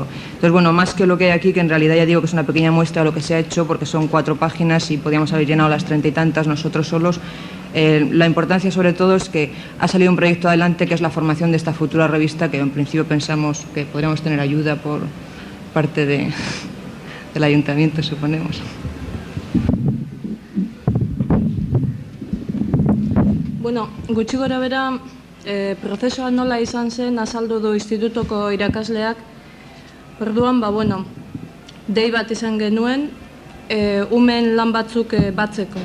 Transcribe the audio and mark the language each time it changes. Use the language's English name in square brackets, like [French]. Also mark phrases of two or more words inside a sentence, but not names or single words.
[Spanish] Entonces, bueno, más que lo que hay aquí, que en realidad ya digo que es una pequeña muestra de lo que se ha hecho, porque son 4 páginas y podíamos haber llenado las 30 y tantas nosotros solos, la importancia sobre todo es que ha salido un proyecto adelante que es la formación de esta futura revista, que en principio pensamos que podríamos tener ayuda por parte del Ayuntamiento, suponemos. [Basque] Bueno, gutxi gora bera, prozesua nola izan zen azaldu du institutoko irakasleak. Orduan, bueno, dei bat izan genuen, umeen lan batzuk batzeko.